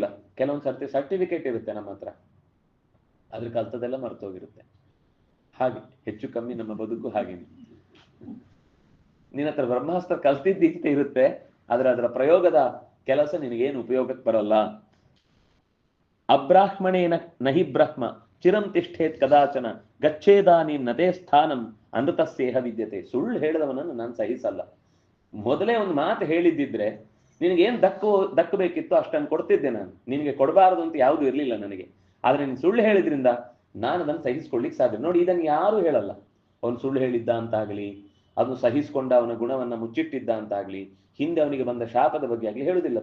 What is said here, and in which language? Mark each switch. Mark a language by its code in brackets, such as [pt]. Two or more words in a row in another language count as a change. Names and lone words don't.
[kn] ಕೆಲವೊಂದು ಸರ್ತಿ ಸರ್ಟಿಫಿಕೇಟ್ ಇರುತ್ತೆ ನಮ್ಮ ಹತ್ರ, ಅದ್ರ ಕಲ್ತದೆಲ್ಲ ಮರ್ತೋಗಿರುತ್ತೆ. ಹಾಗೆ ಹೆಚ್ಚು ಕಮ್ಮಿ ನಮ್ಮ ಬದುಕು ಹಾಗೆ. ನಿನ್ನ ಹತ್ರ ಬ್ರಹ್ಮಾಸ್ತ್ರ ಕಲ್ತಿದ್ದಿಷ್ಟ ಇರುತ್ತೆ, ಆದ್ರೆ ಅದರ ಪ್ರಯೋಗದ ಕೆಲಸ ನಿನಗೇನು ಉಪಯೋಗಕ್ಕೆ ಬರಲ್ಲ. [sa] ಅಬ್ರಾಹ್ಮಣೇನ ನಹಿ ಬ್ರಹ್ಮ ಚಿರಂ ತಿಷ್ಠೇತ್ ಕದಾಚನ ಗಚ್ಚೇದಾನಿ ನದೇ ಸ್ಥಾನಂ ಅನೃತಸ್ಯೇಹ ವಿದ್ಯತೆ. [kn] ಸುಳ್ಳು ಹೇಳಿದವನನ್ನು ನಾನು ಸಹಿಸಲ್ಲ. ಮೊದಲೇ ಒಂದು ಮಾತು ಹೇಳಿದ್ದಿದ್ರೆ ನಿನಗೇನು ದಕ್ಕಬೇಕಿತ್ತು ಅಷ್ಟನ್ನು ಕೊಡ್ತಿದ್ದೆ ನಾನು, ನಿನಗೆ ಕೊಡಬಾರದು ಅಂತ ಯಾವುದು ಇರಲಿಲ್ಲ ನನಗೆ. ಆದ್ರೆ ನೀನು ಸುಳ್ಳು ಹೇಳಿದ್ರಿಂದ ನಾನು ಅದನ್ನು ಸಹಿಸ್ಕೊಳ್ಳಿಕ್ ಸಾಧ್ಯ. ನೋಡಿ, ಇದನ್ನು ಯಾರು ಹೇಳಲ್ಲ. ಅವನು ಸುಳ್ಳು ಹೇಳಿದ್ದ ಅಂತಾಗ್ಲಿ, ಅದನ್ನು ಸಹಿಸಿಕೊಂಡ ಅವನ ಗುಣವನ್ನ ಮುಚ್ಚಿಟ್ಟಿದ್ದ ಅಂತಾಗ್ಲಿ, ಹಿಂದೆ ಅವನಿಗೆ ಬಂದ ಶಾಪದ ಬಗ್ಗೆ ಆಗ್ಲಿ ಹೇಳುದಿಲ್ಲ.